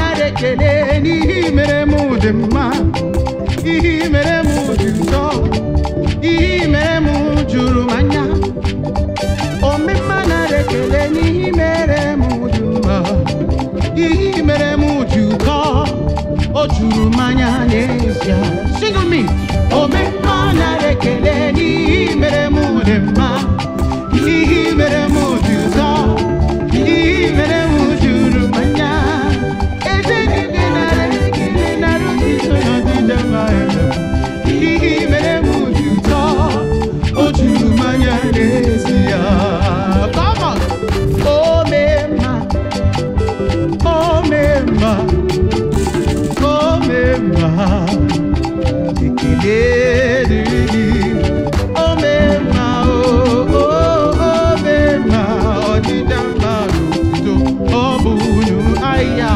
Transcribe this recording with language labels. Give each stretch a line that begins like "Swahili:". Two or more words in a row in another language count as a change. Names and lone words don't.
Igbo: ekele n'ihi mere m dị mma, ihe mere m dị ụtọ, ihe mere m juru m anya. Omemma nara ekele n'ihi mere m dị mma, ihe mere m dị ụtọ, o juru m anya n'ezie.
English: Sing with me.
Igbo: Omemma nara ekele n'ihi mere m dị mma, ihe mere m dị ụtọ, ihe mere m juru m anya. Eze niile nara ekele nara otito na ọdịda mma, ihe mere m dị ụtọ, o juru m anya n'ezie.
English: Come on.
Igbo: Omemma, omemma, omemma, ekele dịrị gị. Omemma, omemma, ọdịda mma n'otuto, ọ bụ unu ahịa.